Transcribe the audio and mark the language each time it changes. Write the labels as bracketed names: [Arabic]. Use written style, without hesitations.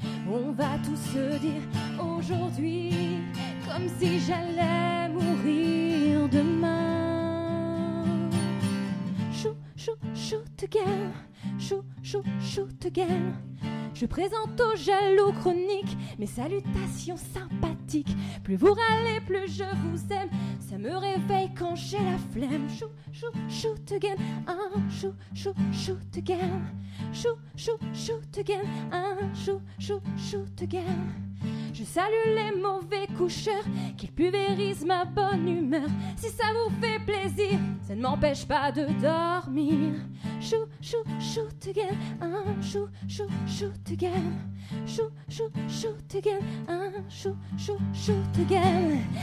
[French] On va tous se dire aujourd'hui, comme si j'allais mourir demain. [English] Shoot, shoot, shoot again. Shoot, shoot, shoot again. [French] Je présente aux jaloux chroniques mes salutations sympathiques. Plus vous râlez, plus je vous aime. Ça me réveille quand j'ai la flemme. [English] Shoot, shoot, shoot again. Shoot, shoot, shoot again. Shoot, shoot, shoot again. Shoot, shoot, shoot again. [French] Je salue les mauvais coucheurs qui pulvérisent ma bonne humeur. Si ça vous fait plaisir, ça ne m'empêche pas de dormir. [English] Shoot, shoot, shoot again. Shoot, shoot, shoot again. Shoot, shoot, shoot again. Shoot, shoot, shoot again.